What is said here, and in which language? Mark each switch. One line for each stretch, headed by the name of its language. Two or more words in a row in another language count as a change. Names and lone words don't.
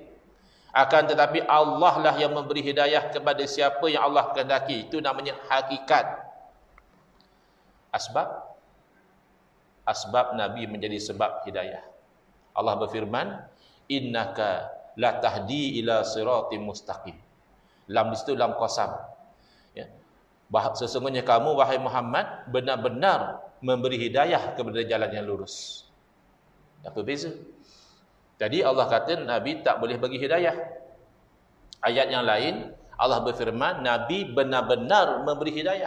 Malay: Akan tetapi Allah lah yang memberi hidayah kepada siapa yang Allah kehendaki. Itu namanya hakikat. Asbab Nabi menjadi sebab hidayah. Allah berfirman,
Arabic: إنك لتهدي إلى صراط مستقيم.
Malay: Lam di situ
Arabic: لام قسم.
Malay: Ya. Sesungguhnya kamu wahai Muhammad benar-benar memberi hidayah kepada jalan yang lurus. Apa beza? Jadi Allah kata Nabi tak boleh bagi hidayah. Ayat yang lain Allah berfirman Nabi benar-benar memberi hidayah.